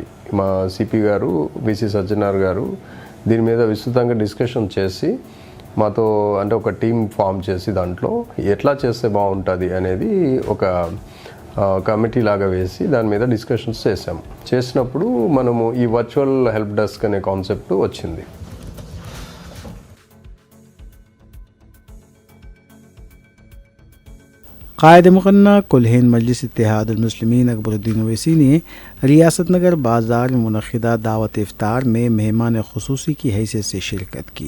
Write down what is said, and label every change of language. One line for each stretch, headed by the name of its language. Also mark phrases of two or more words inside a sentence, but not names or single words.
Telugu: మా సిపి గారు విసి సజ్జనార్ గారు దీని మీద విస్తృతంగా డిస్కషన్ చేసి మాతో అంటే ఒక
English: team form
Telugu: చేసి దాంట్లో ఎట్లా చేస్తే బాగుంటుంది అనేది ఒక కమిటీ లాగా వేసి దాని మీద డిస్కషన్స్ చేసాము. చేసినప్పుడు మనము ఈ
English: virtual help desk
Telugu: అనే కాన్సెప్ట్ వచ్చింది.
Urdu: قائد مقنہ کل ہند مجلس اتحاد المسلمین اکبر الدین اویسی نے ریاست نگر بازار میں منعقدہ دعوت افطار میں مہمان خصوصی کی حیثیت سے شرکت کی۔